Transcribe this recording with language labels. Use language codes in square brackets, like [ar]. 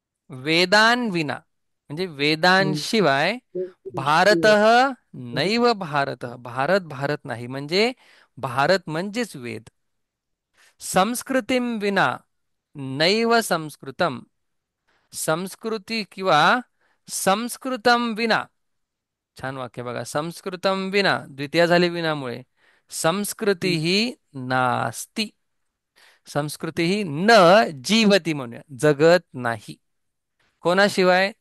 [sa] वेदान विना [mr] म्हणजे वेदांशिवाय [sa] भारतः नैव भारतः, [mr] भारत भारत नाही, म्हणजे भारत म्हणजेच वेद. [sa] संस्कृतीम विना नैव संस्कृतम. [mr] संस्कृती किंवा संस्कृतम विना. छान वाक्य बघा. [sa] संस्कृतम विना, [mr] द्वितीय झाली विनामुळे. [sa] संस्कृती ही नास्ति. संस्कृती ही न जीवती [mr] म्हणूया, जगत नाही. कोणाशिवाय?